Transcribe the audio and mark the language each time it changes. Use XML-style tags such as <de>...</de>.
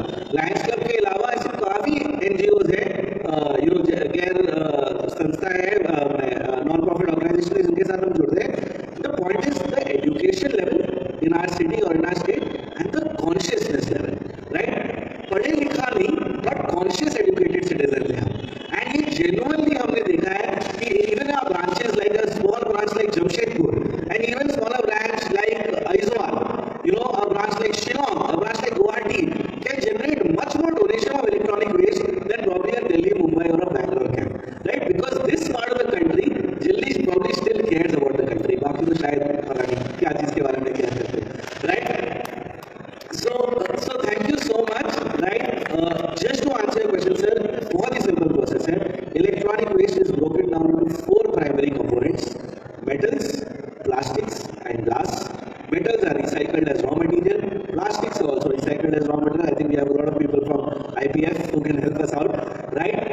<hi>तो Lions club के अलावा ऐसे काफी एनजीओज है, गैर संस्था है, नॉन प्रॉफिट ऑर्गेनाइजेशन है, जिनके साथ हम जुड़ते हैं.</hi> <en>the point is the education level in our city</en> <hi>और</hi> <en>In our state and the consciousness level, right?</en> <hi>पढ़े लिखा नहीं बट कॉन्शियस एजुकेटेड सिटीजन है.</hi> <en>And ये genuinely हमने देखा है कि even our branches like a small branch like Jamshedpur and even smaller branch like Aizawl, a branch like Shillong, a branch like Guwahati can generate much more donation of electronic waste than probably a Delhi, Mumbai or a Bangalore can, right? Because this part of the country, Delhi probably still cares about the country.</en> <hi>बाकी तो शायद पता नहीं क्या चीज के बारे में क्या करते हैं, right?</hi> <en>So thank you so much, right? Just to answer your question, sir,</en> <hi>बहुत ही</hi> <en>simple process</en> <hi>है.</hi> <en>Electronic waste is broken down into 4 primary components: metals, plastics, and glass. Metals are recycled as raw material. Plastics are also recycled as raw material. I think we have a lot of people from IPF who can help us out, right?</en>